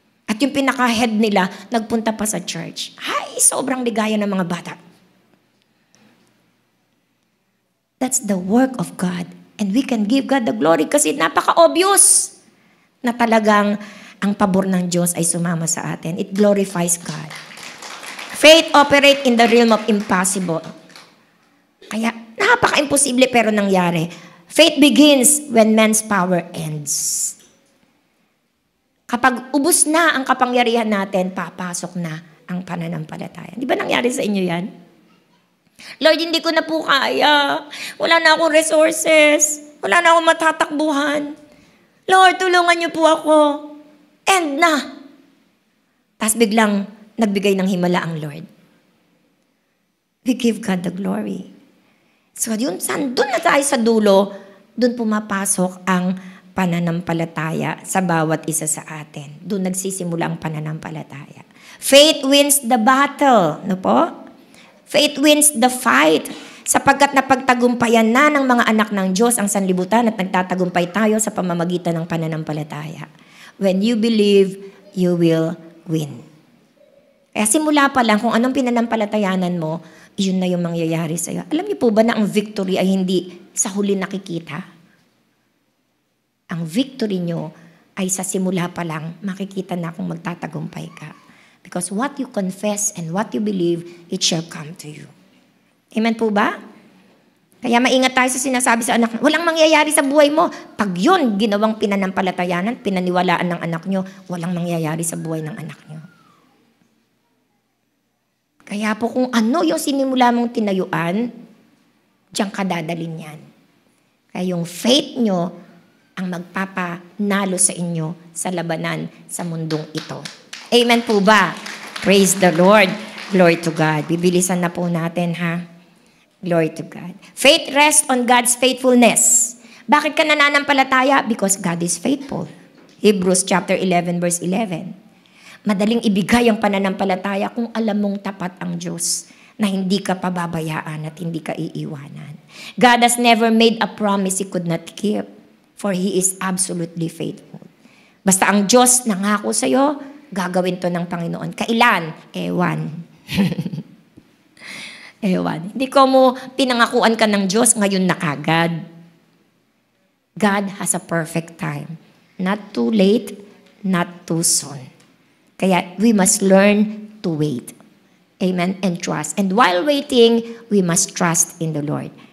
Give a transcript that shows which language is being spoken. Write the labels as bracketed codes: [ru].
[tl] At yung pinaka-head nila, nagpunta pa sa church. Ay, sobrang ligaya ng mga bata. [en] That's the work of God. And we can give God the glory [tl] kasi napaka-obvious na talagang ang pabor ng Diyos ay sumama sa atin. [en] It glorifies God. Faith operate in the realm of impossible. [tl] Kaya napaka-imposible pero nangyari. [en] Faith begins when man's power ends. [tl] Kapag ubos na ang kapangyarihan natin, papasok na ang pananampalataya. Di ba nangyari sa inyo yan? Lord, hindi ko na po kaya. Wala na akong resources. Wala na akong matatakbuhan. Lord, tulungan niyo po ako. End na. Tapos biglang nagbigay ng himala ang Lord. [en] We give God the glory. [tl] So yun, doon na tayo sa dulo, doon pumapasok ang pananampalataya sa bawat isa sa atin. Doon nagsisimula ang pananampalataya. [en] Faith wins the battle. [tl] No po? [en] Faith wins the fight. [tl] Sapagkat napagtagumpayan na ng mga anak ng Diyos ang sanlibutan at nagtatagumpay tayo sa pamamagitan ng pananampalataya. [en] When you believe, you will win. [tl] Kaya simula pa lang, kung anong pinanampalatayanan mo, yun na yung mangyayari sa'yo. Alam niyo po ba na ang victory ay hindi sa huli nakikita? Ang victory nyo ay sa simula pa lang, makikita na kung magtatagumpay ka. [en] Because what you confess and what you believe, it shall come to you. [tl] Amen po ba? Kaya maingat tayo sa sinasabi sa anak, walang mangyayari sa buhay mo. Pag yun, ginawang pinanampalatayanan, pinaniwalaan ng anak nyo, walang mangyayari sa buhay ng anak nyo. Kaya po kung ano yung sinimula mong tinayuan, diyan ka dadalhin yan. Kaya yung faith nyo ang magpapanalo sa inyo sa labanan sa mundong ito. Amen po ba? [en] Praise the Lord. Glory to God. [tl] Bibilisan na po natin, ha? [en] Glory to God. Faith rests on God's faithfulness. [tl] Bakit ka nananampalataya? [en] Because God is faithful. Hebrews chapter 11 verse 11. [tl] Madaling ibigay ang pananampalataya kung alam mong tapat ang Diyos na hindi ka pababayaan at hindi ka iiwanan. [en] God has never made a promise He could not keep, for He is absolutely faithful. [tl] Basta ang Diyos nangako sa'yo, gagawin to ng Panginoon. Kailan? Ewan. Ewan. Hindi ko mo pinangakuan ka ng Diyos, ngayon na kagad. [en] God has a perfect time. Not too late, not too soon. [tl] Kaya [en] we must learn to wait. Amen? And trust. And while waiting, we must trust in the Lord.